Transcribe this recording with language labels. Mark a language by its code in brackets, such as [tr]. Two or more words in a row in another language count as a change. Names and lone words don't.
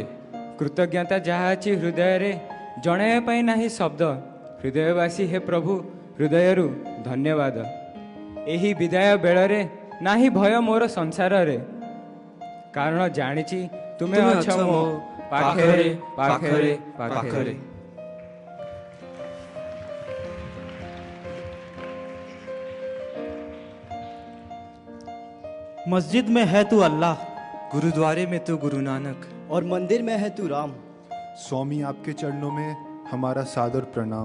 [or] କୃତଜ୍ଞତା ଯାହା ଅଛି ହୃଦୟରେ, ଜଣାଇବା ପାଇଁ ନାହିଁ ଶବ୍ଦ। ହୃଦୟବାସୀ ହେ ପ୍ରଭୁ, ହୃଦୟରୁ ଧନ୍ୟବାଦ। ଏହି ବିଦାୟ ବେଳରେ ନାହିଁ ଭୟ ମୋର ସଂସାରରେ, କାରଣ ଜାଣିଛି ତୁମେ ଅଛ ମୋ ପାଖରେ ପାଖରେ ପାଖରେ। [hi] मस्जिद में है तू अल्लाह, गुरुद्वारे में तो गुरु नानक, और मंदिर में है तू राम। स्वामी आपके चरणों में हमारा सादर प्रणाम।